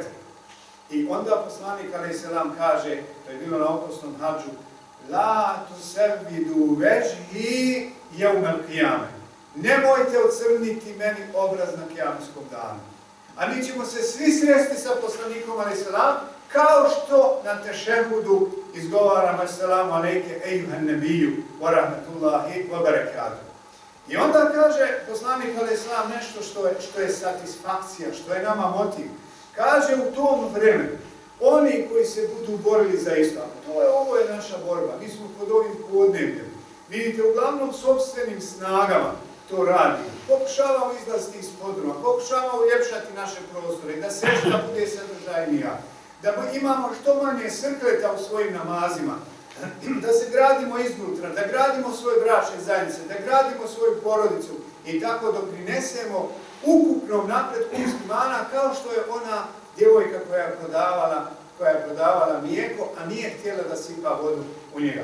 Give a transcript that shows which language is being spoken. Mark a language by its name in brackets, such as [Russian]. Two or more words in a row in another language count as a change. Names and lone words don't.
[Bosnian] I onda poslanik [Arabic] عليه السلام [Bosnian] kaže, to je bilo na oprosnom hadžu, [Arabic] لا تسودوا وجهي يوم القيامة. [Bosnian] Nemojte ocrniti meni obraz na kijametskom danu. A mi ćemo se svi sresti sa poslanikom [Arabic] عليه السلام, [Bosnian] kao što na tešehudu izgovaramo [Arabic] السلام عليك أيها النبي ورحمة الله وبركاته. [Bosnian] I onda kaže poslanik [Arabic] عليه السلام [Bosnian] nešto što je satisfakcija, što je nama motiv. Kaže u tom vremenu, oni koji se budu borili za islam, ovo je naša borba, mi smo pod ovim podnebljem. Vidite, uglavnom sopstvenim snagama, to radimo. Pokušavamo izlaziti iz podruma, pokušavamo uljepšati naše prostore, da sežda bude sadržajnija, da imamo što manje srkleta u svojim namazima, da se gradimo iznutra, da gradimo svoje bračne zajednice, da gradimo svoju porodicu i tako doprinesemo ukupnom napretku muslimana, kao što je ona djevojka koja je prodavala mlijeko, a nije htjela da sipa vodu u njega.